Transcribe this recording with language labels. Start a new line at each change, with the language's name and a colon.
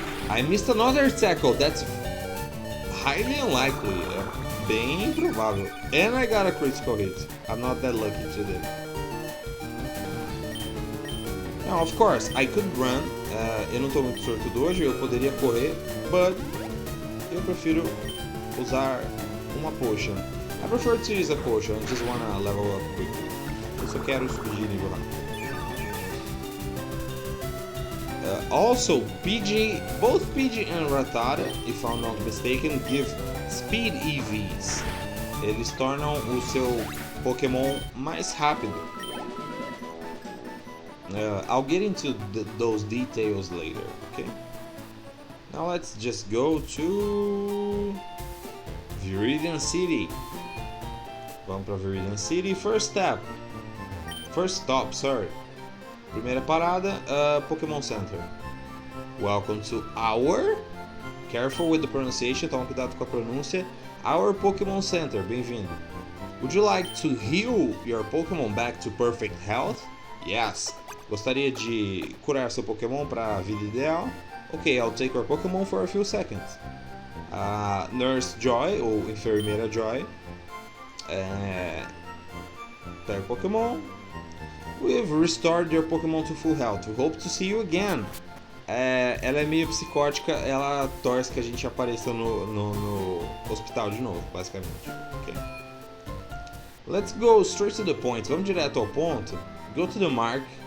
English: I missed another tackle. That's highly unlikely.
Portuguese: É bem improvável.
English: And I got a critical hit. I'm not that lucky today. Now, of course, I could run.
Portuguese: Eu não estou muito sortudo hoje. Eu poderia correr, but eu prefiro usar uma potion.
English: I prefer to use a potion. I just wanna level up quickly.
Portuguese: Eu só quero subir de nível rápido.
English: Also, PG, both PG and Rodada, if I'm not mistaken, give speed EVs.
Portuguese: Eles tornam o seu Pokémon mais rápido.
English: I'll get into those details later, okay? Now let's just go to Viridian City.
Portuguese: Vamos para Viridian City.
English: First stop, sorry.
Portuguese: Primeira parada, Pokémon Center.
English: Welcome to our, careful with the pronunciation,
Portuguese: toma cuidado com a pronúncia,
English: our Pokémon Center,
Portuguese: bem-vindo.
English: Would you like to heal your Pokémon back to perfect health? Yes.
Portuguese: Gostaria de curar seu Pokémon para a vida ideal?
English: Ok, I'll take your Pokémon for a few seconds. Nurse Joy,
Portuguese: ou Enfermeira Joy, pega o Pokémon.
English: We've restored your Pokémon to full health. We hope to see you again.
Portuguese: Ela é meio psicótica, ela torce que a gente apareça no hospital de novo, basicamente.
English: Okay. Let's go straight to the point.
Portuguese: Vamos direto ao ponto.
English: Go to the market.